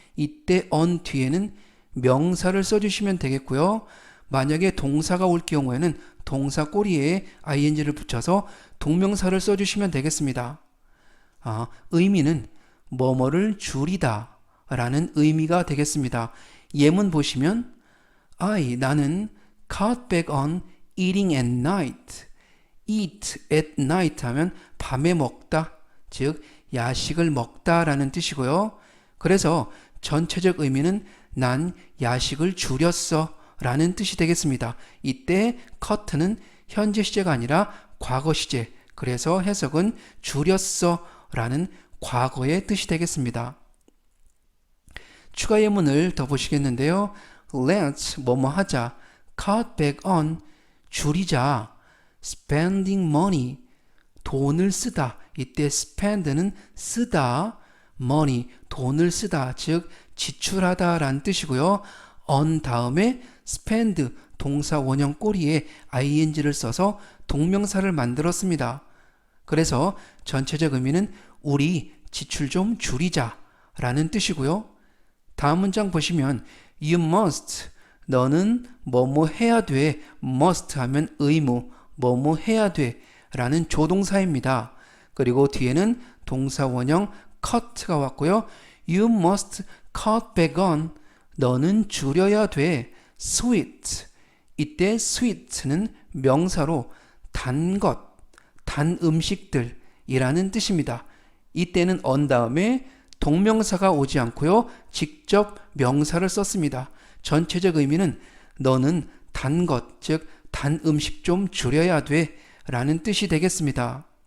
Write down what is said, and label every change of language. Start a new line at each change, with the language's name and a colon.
Korean: 이때 on 뒤에는 명사를 써주시면 되겠고요. 만약에 동사가 올 경우에는 동사 꼬리에 ing를 붙여서 동명사를 써주시면 되겠습니다. 의미는 뭐뭐를 줄이다 라는 의미가 되겠습니다. 예문 보시면 나는
English: cut back on eating at night. eat at night
Korean: 하면 밤에 먹다, 즉 야식을 먹다 라는 뜻이고요. 그래서 전체적 의미는 난 야식을 줄였어 라는 뜻이 되겠습니다. 이때 cut는 현재 시제가 아니라 과거 시제, 그래서 해석은 줄였어 라는 과거의 뜻이 되겠습니다. 추가 예문을 더 보시겠는데요.
English: Let's
Korean: 뭐뭐 하자,
English: cut back on
Korean: 줄이자,
English: spending money
Korean: 돈을 쓰다. 이때 spend는 쓰다, money 돈을 쓰다, 즉 지출하다 라는 뜻이고요. on 다음에 spend 동사 원형 꼬리에 ing를 써서 동명사를 만들었습니다. 그래서 전체적 의미는 우리 지출 좀 줄이자 라는 뜻이고요. 다음 문장 보시면
English: you must
Korean: 너는 뭐뭐 해야 돼. must 하면 의무, 뭐뭐 해야 돼 라는 조동사입니다. 그리고 뒤에는 동사 원형 cut가 왔고요.
English: You must cut back on
Korean: 너는 줄여야 돼. sweet 이때 sweet는 명사로 단 것, 단 음식들 이라는 뜻입니다. 이때는 on 다음에 동명사가 오지 않고요. 직접 명사를 썼습니다. 전체적 의미는 너는 단 것, 즉 단 음식 좀 줄여야 돼 라는 뜻이 되겠습니다.